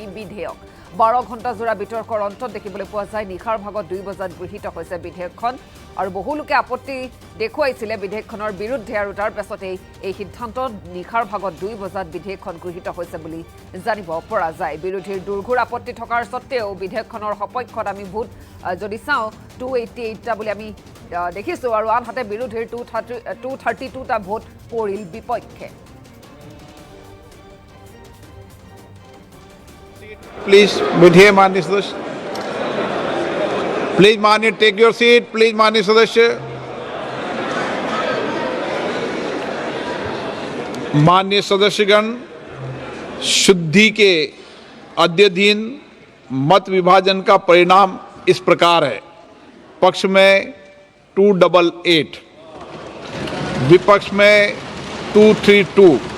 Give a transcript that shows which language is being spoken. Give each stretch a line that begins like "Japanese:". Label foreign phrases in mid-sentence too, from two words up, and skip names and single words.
Assamese: বিধেয়ক 12 ঘণ্টা জোৰা বিতৰ্কৰ অন্তত দেখিবলৈ পোৱা যায় নিশাৰ ভাগত 2 বজাত গৃহীত হৈছে বিধেয়কখন আৰু বহু লোকে আপত্তি দেখুৱাইছিলে বিধেয়কখনৰ বিৰুদ্ধে আৰু তাৰ পাছতেই এই সিদ্ধান্তত নিশাৰ ভাগত 2 বজাত বিধেয়কখন গৃহীত হৈছে বুলি জানিব পৰা যায় বিৰোধীৰ দুৰ্ঘোৰ আপত্তি থকাৰ সত্ত্বেও বিধেয়কখনৰ সপক্ষত আমি ভোট যদি চাওঁ 288টা বুলি আমি দেখিছোঁ আৰু আনহাতে বিৰোধীৰ 232টা ভোট পৰিল বিপক্ষে
Hindi: प्लीज बैठिए माननीय सदस्य प्लीज माननीय
English: take your seat
Hindi: प्लीज माननीय सदस्य माननीय सदस्यगण शुद्धि के अद्यधीन मत विभाजन का परिणाम इस प्रकार है पक्ष में 288 विपक्ष में 232